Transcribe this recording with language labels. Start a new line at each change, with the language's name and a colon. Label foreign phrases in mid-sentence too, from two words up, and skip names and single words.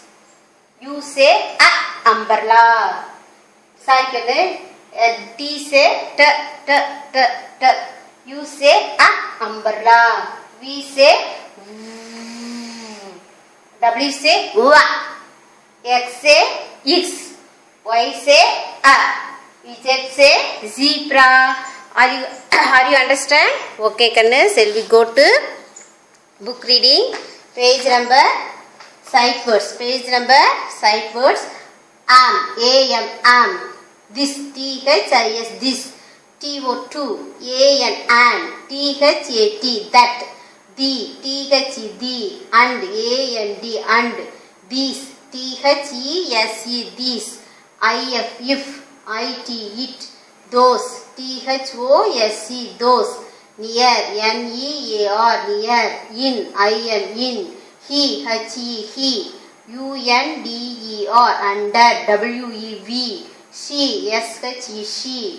English: U say a. Umbrella. T say t, t, t, t. U say a. Umbrella. V say W say wa. X say x. Y say a. Z say zebra. Are you understand? Okay, Kanna. Shall we go to book reading? Page number sight words. Page number sight words. Am. A-M. Am. This. T-H-I-S. This. T-O-2. A-N. An. T-H-A-T. That. The. T-H-E. The. And. A-N-D. And. These. T-H-E-S-E. These. I-F. If. I-T. It. Those. T-H-O-S-E. Those. Near. N-E-A-R. Near. In. I-N. In. He. H-E. He. U-N-D-E-R. Under. W-E-V. She. S-H-E. She.